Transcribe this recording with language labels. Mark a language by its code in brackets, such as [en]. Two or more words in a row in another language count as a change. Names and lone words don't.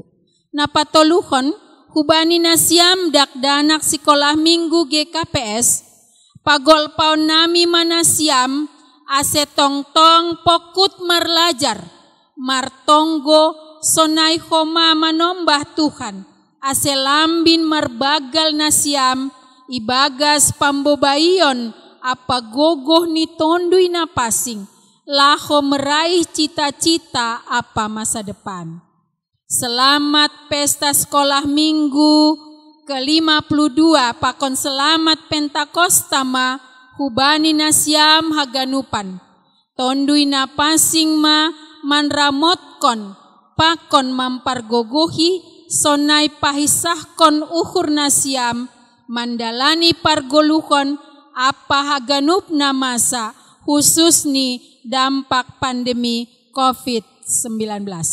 [bts] Napatoluhon hubani nasiam dakdanak sekolah minggu GKPS, pagolpaon nami manasiam, ase tong-tong pokut marlajar, martonggo sonai homa manombah Tuhan, ase lambin marbagal nasiam, ibagas pambobayon apa gogoh ni tondui na pasing, laho [id] meraih cita-cita [bts] apa [id] masa depan. Selamat pesta sekolah minggu ke-52, [bts] pakon selamat Pentakosta ma hubani nasiam haganupan, tondui na pasing ma manramotkon, pakon mampargogohi, sonai pahisahkon uhur nasiam, mandalani pargoluhon apa haganup na masa, khusus ni [id] dampak pandemi COVID-19.